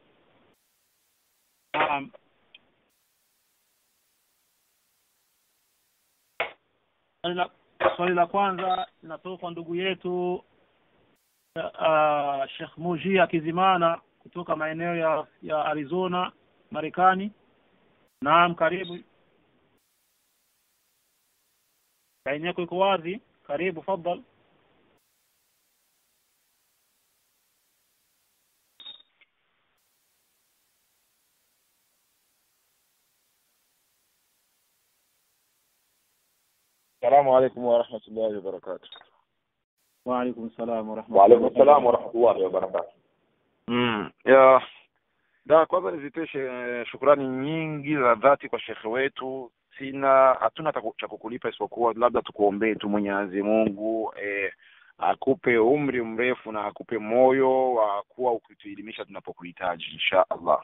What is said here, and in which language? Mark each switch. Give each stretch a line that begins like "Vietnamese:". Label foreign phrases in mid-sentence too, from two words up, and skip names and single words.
Swahili: Swali la kwanza linatoka kwa ndugu yetu Sheikh Muji Akizimana kutoka maeneo ya Arizona, Marekani. Naam, karibu. Line yako iko wazi, karibu, fadhali.
Arabic: السلام عليكم ورحمة الله وبركاته. وعليكم السلام ورحمة الله. وعليكم السلام ورحمة الله وبركاته.
Swahili: Kwanza niziteshe shukrani nyingi za dhati kwa shekhe wetu. Hatuna cha kukulipa isipokuwa labda tukuombee tu Mwenyezi Mungu akupe umri mrefu na akupe moyo wa kuwa ukituelimisha tunapokuhitaji
Arabic: إن شاء الله.